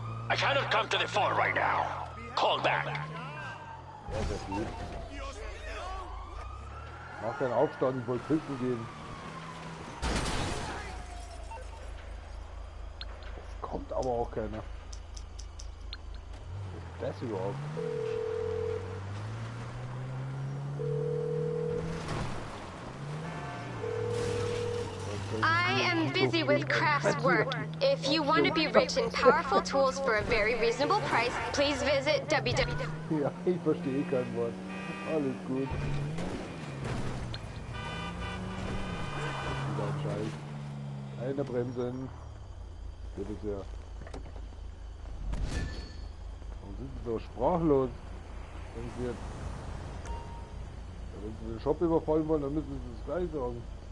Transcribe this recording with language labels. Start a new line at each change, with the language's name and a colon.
English: I cannot come to the phone right now. Call back.
German: Ja, das geht. Mach keinen Aufstand, ich wollte pissen gehen. Es kommt aber auch keiner. Was ist das überhaupt?
English: I am busy with crafts work. If you want to be rich in powerful tools for a very reasonable price, please visit www.
German: Ja, ich verstehe kein Wort. Alles gut. Wieder ein Scheiß. Keine Bremsen. Bitte sehr. Warum sind Sie so sprachlos? Wenn Sie jetzt... Wenn Sie den Shop überfallen wollen, dann müssen Sie das gleich sagen.